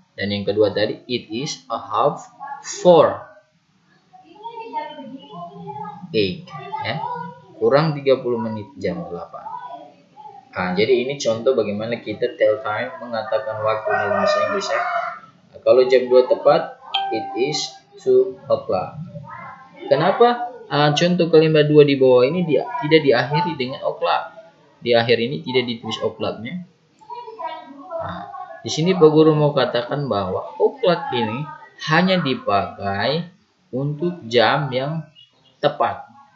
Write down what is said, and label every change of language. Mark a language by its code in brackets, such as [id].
[id] Dan yang kedua tadi [en] it is a half for 8 [id] ya. Kurang 30 menit jam 8. Jadi ini contoh bagaimana kita [en] tell time, [id] mengatakan waktu dalam bahasa Inggris ya. Kalau jam 2 tepat, [en] it is 2 o'clock. [id] Kenapa contoh kalimat 2 di bawah ini tidak diakhiri dengan o'clock? Di akhir ini tidak ditulis o'clocknya. Di sini Pak Guru mau katakan bahwa o'clock ini hanya dipakai untuk jam yang tepat.